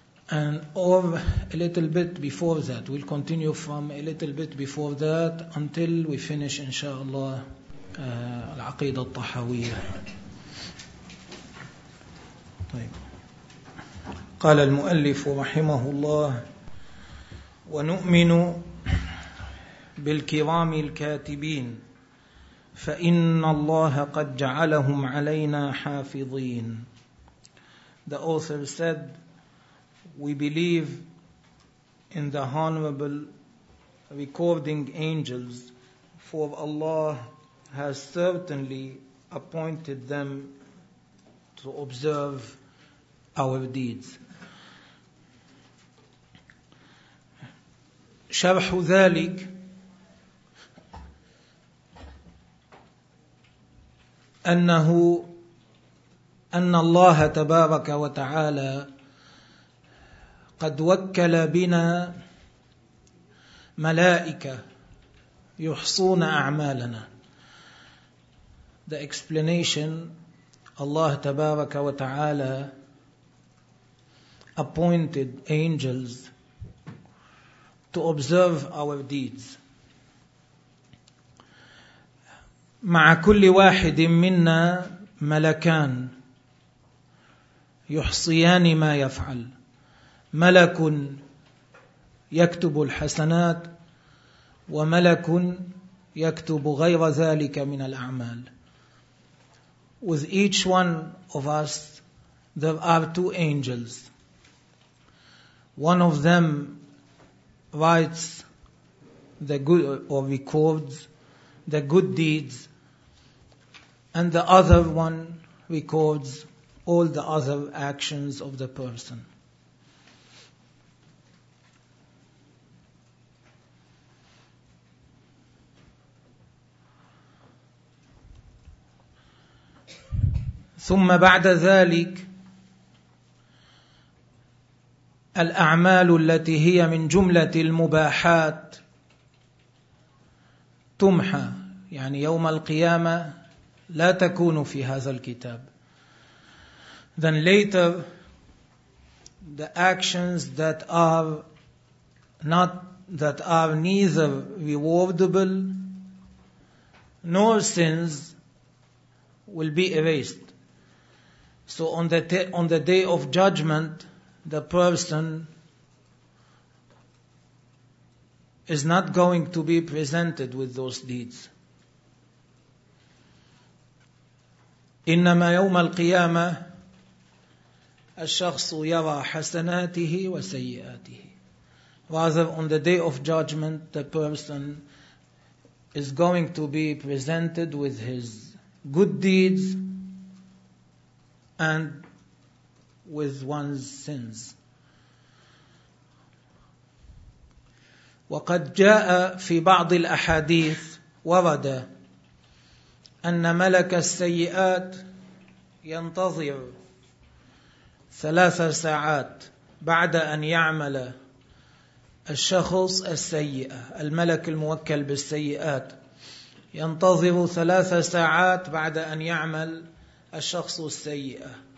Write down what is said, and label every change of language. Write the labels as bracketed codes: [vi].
[en] And or a little bit before that, we'll continue from a little bit before that until we finish, inshallah, العقيدة الطحاوية. [ar] طيب. قال المؤلف رحمه الله: ونؤمن بالكرام الكاتبين، فإن الله قد جعلهم علينا حافظين. [en] The author said, we believe in the honorable recording angels, for Allah has certainly appointed them to observe our deeds. [ar] شرح ذلك أنه أن الله تبارك وتعالى قد وكل بنا ملائكة يحصون أعمالنا. [en] The explanation: Allah [ar] tabaraka wa ta'ala [en] appointed angels to observe our deeds. [ar] مع كل واحد منا ملكان يحصيان ما يفعل، ملك يكتب الحسنات وملك يكتب غير ذلك من الأعمال. [en] With each one of us there are two angels. One of them writes the good or records the good deeds, and the other one records all the other actions of the person. [ar] ثم بعد ذلك الأعمال التي هي من جملة المباحات تمحى، يعني يوم القيامة لا تكون في هذا الكتاب. [en] Then later the actions that are not that are neither rewardable nor sins will be erased. So on the day of judgment, the person is not going to be presented with those deeds. [ar] إنما يوم القيامة الشخص يرى حسناته وسيئاته. [en] Rather, on the day of judgment, the person is going to be presented with his good deeds and with one's sins. [ar] وقد جاء في بعض الأحاديث ورد أن ملك السيئات ينتظر 3 ساعات بعد أن يعمل الشخص السيئة، الملك الموكل بالسيئات ينتظر 3 ساعات بعد أن يعمل الشخص السيئة.